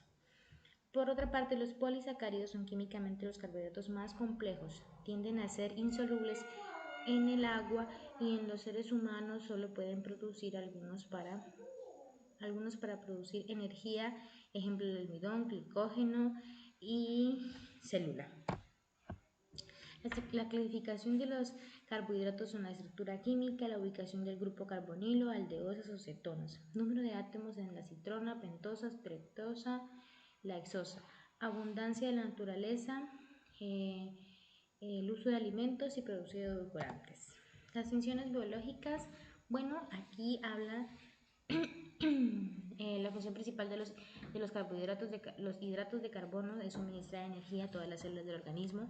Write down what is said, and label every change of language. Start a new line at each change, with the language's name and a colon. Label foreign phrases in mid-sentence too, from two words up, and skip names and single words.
Spanish: Por otra parte, los polisacáridos son químicamente los carbohidratos más complejos, tienden a ser insolubles en el agua y en los seres humanos solo pueden producir algunos para producir energía, ejemplo el almidón, glicógeno y célula. La clasificación de los carbohidratos son la estructura química, la ubicación del grupo carbonilo, aldeosas o cetonas, número de átomos en la citrona, pentosa, fructosa, la hexosa, abundancia de la naturaleza, el uso de alimentos y producción de edulcorantes. Las funciones biológicas, bueno, aquí habla la función principal de los carbohidratos, los hidratos de carbono, es suministrar energía a todas las células del organismo.